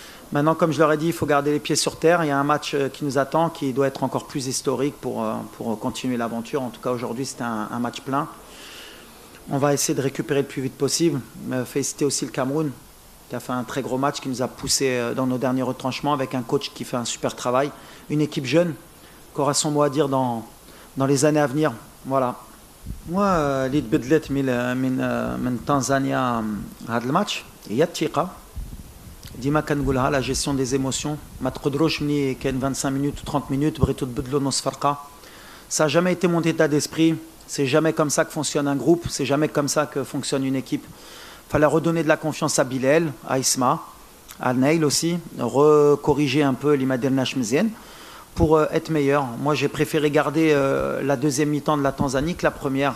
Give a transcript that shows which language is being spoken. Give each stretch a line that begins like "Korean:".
French: Maintenant, comme je leur ai dit, il faut garder les pieds sur terre. Il y a un match qui nous attend, qui doit être encore plus historique pour continuer l'aventure. En tout cas, aujourd'hui, c'était un match plein. On va essayer de récupérer le plus vite possible. Féliciter aussi le Cameroun, qui a fait un très gros match, qui nous a poussé dans nos derniers retranchements, avec un coach qui fait un super travail. Une équipe jeune, qui aura son mot à dire dans les années à venir. Voilà.
Arabic: Moi, l'id بدلت من تنزانيا هذا الماتش هي الثقة. ديما كنقولها
French: la gestion des émotions.
Arabic: ما تقدروش ملي كاين 25 minutes ou 30 minutes بغيتو تبدلوا نص فرقة.
French: Ça n'a jamais été mon état d'esprit. C'est jamais comme ça que fonctionne un groupe. C'est jamais comme ça que fonctionne une équipe. Fallait redonner de la confiance à Bilal, à Isma, à Neil aussi, recorriger un peu l'Imadernash Mzien pour être meilleur. Moi, j'ai préféré garder la deuxième mi-temps de la Tanzanie que la première.